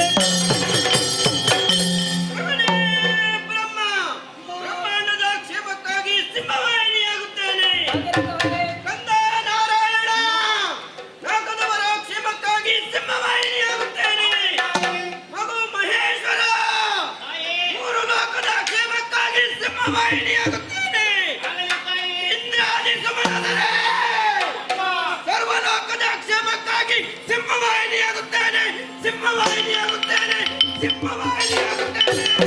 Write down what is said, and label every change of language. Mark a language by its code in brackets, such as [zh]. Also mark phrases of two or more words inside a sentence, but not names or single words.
[kn] ಬ್ರಹ್ಮಾಂಡದ ಕ್ಷೇಮಕ್ಕಾಗಿ ಸಿಂಹವಾಹಿನಿಯಾಗುತ್ತೇನೆ. ಕಂದ ನಾರಾಯಣ, ಲೋಕದವರ ಕ್ಷೇಮಕ್ಕಾಗಿ ಸಿಂಹವಾಹಿನಿಯಾಗುತ್ತೇನೆ. ಮಗು ಮಹೇಶ್ವರ, ಮೂರು ಲೋಕದ ಕ್ಷೇಮಕ್ಕಾಗಿ ಸಿಂಹವಾಹಿನಿಯಾಗುತ್ತೇನೆ. ಇಂದ್ರಾದಿ ಸುಮನದರೆ, ಸರ್ವಲೋಕದ ಕ್ಷೇಮಕ್ಕಾಗಿ ಸಿಂಹವಾಹಿನಿಯಾಗುತ್ತೇನೆ, ಸಿಂಹವಾಹಿನಿಯಾಗುತ್ತೇನೆ, ಸಿಂಹವಾಹಿನಿಯಾಗುತ್ತೇನೆ.